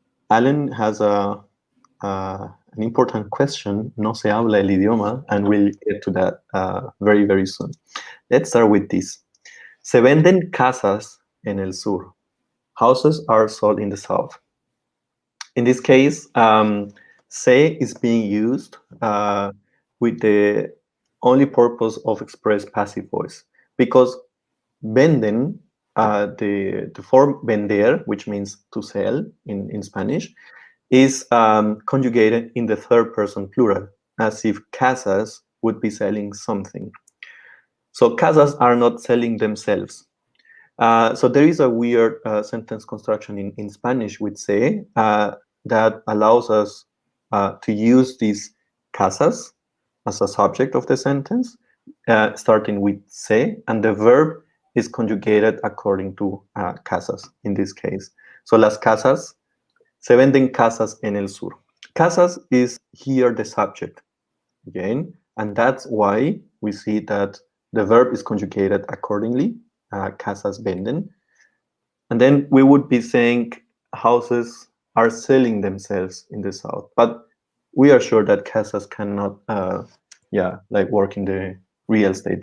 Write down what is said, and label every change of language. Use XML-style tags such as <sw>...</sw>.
<en>Alan has an important question.</en> <es>No se habla el idioma,</es> <en>and we'll get to that very, very soon. Let's start with this.</en> <es>Se venden casas en el sur.</es> <en>Houses are sold in the south. In this case, se is being used with the only purpose of express passive voice, because venden, the form vender, which means to sell in Spanish, is conjugated in the third person plural, as if casas would be selling something. So casas are not selling themselves. So there is a weird sentence construction in Spanish with se that allows us to use these casas as a subject of the sentence, starting with se, and the verb is conjugated according to casas in this case.</en> <es>So las casas, se venden casas en el sur.</es> <en>Casas is here the subject again, and that's why we see that the verb is conjugated accordingly,</en> <es>casas venden.</es> <en>And then we would be saying houses are selling themselves in the south, but we are sure that casas cannot work in the real estate.</en>